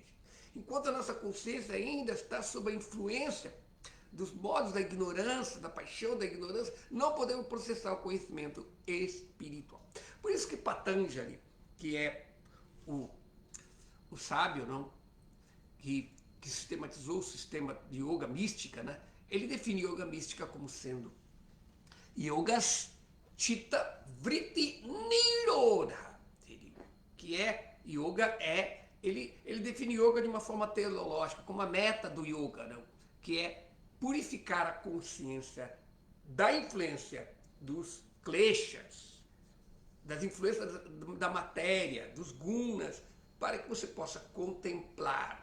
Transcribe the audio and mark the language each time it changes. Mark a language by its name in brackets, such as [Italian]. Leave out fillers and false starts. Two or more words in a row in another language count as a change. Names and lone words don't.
[Portuguese] Enquanto a nossa consciência ainda está sob a influência dos modos da ignorância, da paixão da ignorância, não podemos processar o conhecimento espiritual. Por isso que Patanjali, que é o sábio, não, que sistematizou o sistema de yoga mística, né, ele define yoga mística como sendo [Sanskrit] yogas chitta vritti nirodha, [Portuguese] que yoga ele define yoga de uma forma teleológica, como a meta do yoga, não, que é purificar a consciência da influência dos kleshas, das influências da matéria, dos gunas, para que você possa contemplar.